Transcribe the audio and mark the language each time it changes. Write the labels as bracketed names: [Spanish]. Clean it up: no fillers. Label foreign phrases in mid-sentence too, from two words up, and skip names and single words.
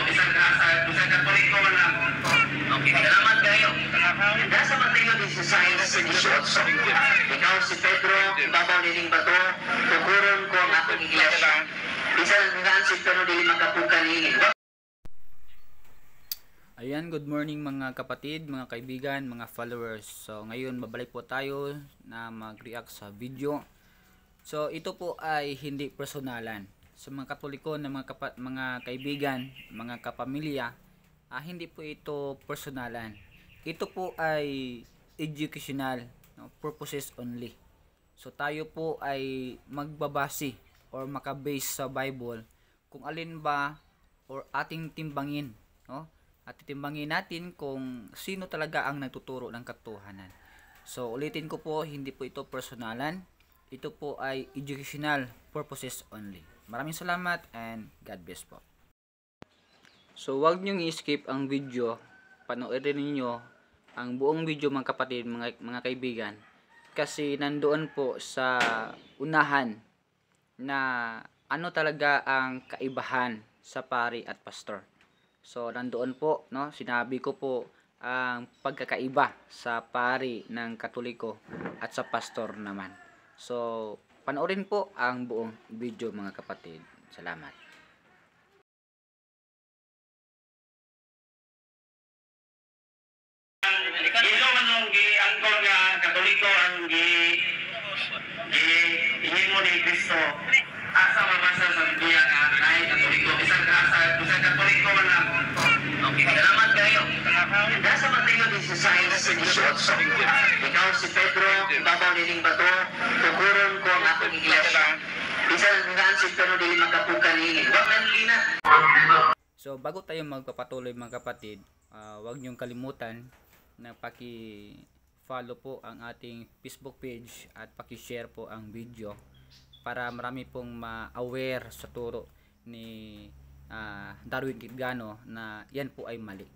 [Filipino] Isang Katoliko man lang. Okay, salamat kayo. Nasa Mateo 16:18. [Cebuano] Ikaw si Pedro, ibabaw nining bato, tukuron ko ang akong iglesia. Bisan nga si Pedro dili makapukan niini. [Filipino] Ayan, [English] good morning [Filipino] mga kapatid, mga kaibigan, mga followers. So ngayon babalik po tayo na mag-react sa video. So ito po ay hindi personalan. Sa mga Katoliko na mga kaibigan, mga kapamilya, hindi po ito personalan. Ito po ay educational, no, [English] purposes only. [Filipino] So tayo po ay magbabase or makabase sa Bible kung alin ba or ating timbangin, no? At titimbangin natin kung sino talaga ang nagtuturo ng katotohanan. So ulitin ko po, hindi po ito personalan. Ito po ay [English] educational purposes only. [Filipino] Maraming salamat and [English] God bless [Filipino] po. So wag niyong i-skip ang video. Panoorin niyo ang buong video mga kapatid, mga kaibigan. Kasi nandoon po sa unahan na ano talaga ang kaibahan sa pari at pastor. So nandoon po, no, sinabi ko po ang pagkakaiba sa pari ng Katoliko at sa pastor naman. So panoorin po ang buong video mga kapatid. Salamat. [Cebuano] Ito man ang giangkon nga Katoliko ang himo ni Kristo. Asa mabasa sa Biblia nga naay Katoliko. [Filipino] Isang Katoliko man lang. Okay, salamat kayo. Nasa Mateo 16:18. [Cebuano] Ikaw si Pedro, ibabaw nining bato, tukuron ko ang akong iglesia. Bisan nga si Pedro dili makapukan niini. Wa man lina. [Filipino] So bago tayo magpapatuloy mga kapatid, huwag niyong kalimutan na paki-follow po ang ating Facebook page at paki-share po ang video para marami pong ma-aware sa turo ni Darwin Kitgano na yan po ay mali.